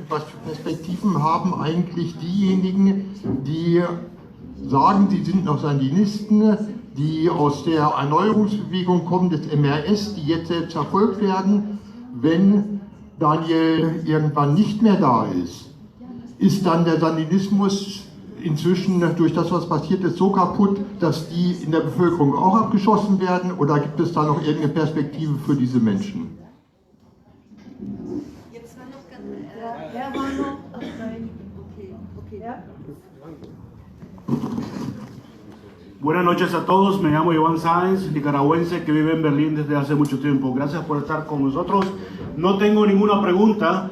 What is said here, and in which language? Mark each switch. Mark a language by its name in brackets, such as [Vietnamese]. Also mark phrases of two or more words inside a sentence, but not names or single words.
[German] Was für Perspektiven haben eigentlich diejenigen, die sagen, sie sind noch Sandinisten, die aus der Erneuerungsbewegung kommen, des MRS, die jetzt selbst verfolgt werden, wenn Daniel irgendwann nicht mehr da ist? Ist dann der Sandinismus inzwischen durch das, was passiert ist, so kaputt, dass die in der Bevölkerung auch abgeschossen werden? Oder gibt es da noch irgendeine Perspektive für diese Menschen? [Spanish] Buenas noches a todos, me llamo Iván Sáenz, nicaragüense que vive en Berlín desde hace mucho tiempo. Gracias por estar con nosotros. No tengo ninguna pregunta.